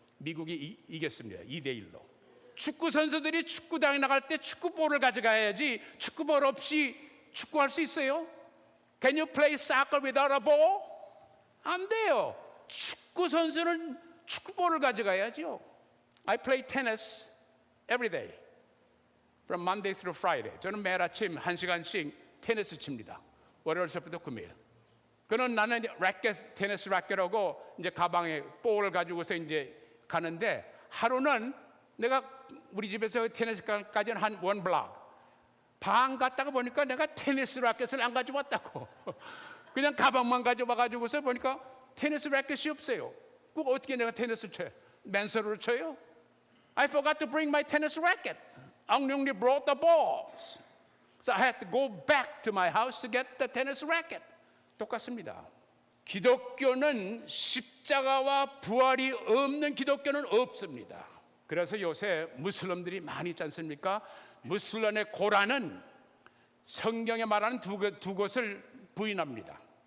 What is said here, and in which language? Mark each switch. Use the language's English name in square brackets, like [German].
[Korean] 미국이 이겼습니다. 2대1로. 축구 선수들이 축구장에 나갈 때 축구볼을 가져가야지 축구볼 없이 축구할 수 있어요? [English] Can you play soccer without a ball? [Korean] 안 돼요. 축구 선수는 축구볼을 가져가야죠. [English] I play tennis every day from Monday through Friday. [Korean] 저는 매일 아침 1시간씩 테니스 칩니다. 월요일부터 금요일. 그는 나는 라켓, 테니스 라켓하고 이제 가방에 볼을 가지고서 이제 가는데 하루는 내가 우리 집에서 테니스까지는 한 원 블락. 방 갔다가 보니까 내가 테니스 라켓을 안 가지고 왔다고. 그냥 가방만 가져와 가지고서 보니까 테니스 라켓이 없어요. 그거 어떻게 내가 테니스 쳐요? 맨손으로 쳐요? [English] I forgot to bring my tennis racket. I only brought the balls. So I had to go back to my house to get the tennis racket. [Korean] 똑같습니다. 기독교는 십자가와 부활이 없는 기독교는 없습니다. 그래서 요새 무슬림들이 많이 있지 않습니까? 무슬림의 고란은 성경에 말하는 두 것을 부인합니다.